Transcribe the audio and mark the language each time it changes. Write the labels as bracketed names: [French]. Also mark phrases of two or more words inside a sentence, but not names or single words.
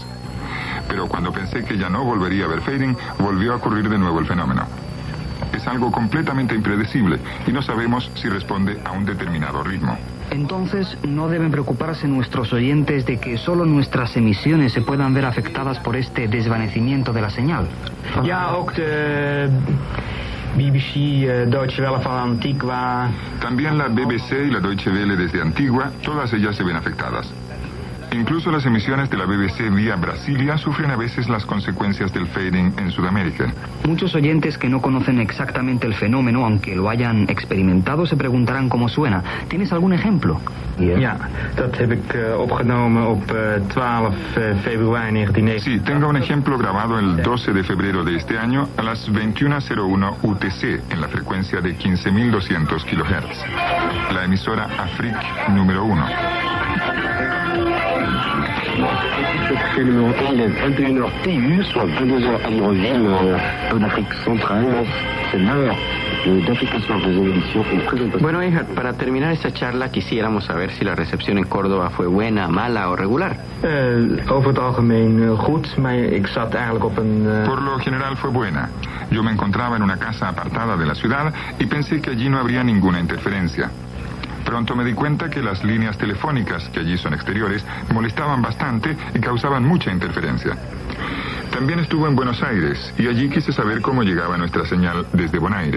[Spanish] Pero cuando pensé que ya no volvería a haber [English] fading, [Spanish] volvió a ocurrir de nuevo el fenómeno. Es algo completamente impredecible y no sabemos si responde a un determinado ritmo. Entonces, no deben preocuparse nuestros oyentes de que solo nuestras emisiones se puedan ver afectadas por este desvanecimiento de la señal. [Dutch] Ja, ook de BBC, Deutsche Welle van Antigua. [Spanish] También la BBC y la Deutsche Welle desde Antigua, todas ellas se ven afectadas. Incluso las emisiones de la BBC vía Brasilia sufren a veces las consecuencias del [English] fading [Spanish] en Sudamérica. Muchos oyentes que no conocen exactamente el fenómeno, aunque lo hayan experimentado, se preguntarán cómo suena. ¿Tienes algún ejemplo? [Dutch] Ja, dat heb ik opgenomen op 12 februari 1990. [Spanish] Sí, tengo un ejemplo grabado el 12 de febrero de este año a las 21:01 UTC en la frecuencia de 15.200 kHz. La emisora Afrique número 1. [French] C'est le numéro 1, il est 21h TU, soit 22h à Libreville, en Afrique centrale. C'est l'heure d'application des émissions et présentation. [Spanish] Bueno, hija, para terminar esta charla quisiéramos saber si la recepción en Córdoba fue buena, mala o regular. [Dutch] Over het algemeen goed, maar ik zat eigenlijk op een... [Spanish] Por lo general fue buena. Yo me encontraba en una casa apartada de la ciudad y pensé que allí no habría ninguna interferencia. Pronto me di cuenta que las líneas telefónicas, que allí son exteriores, molestaban bastante y causaban mucha interferencia. También estuve en Buenos Aires y allí quise saber cómo llegaba nuestra señal desde Bonaire.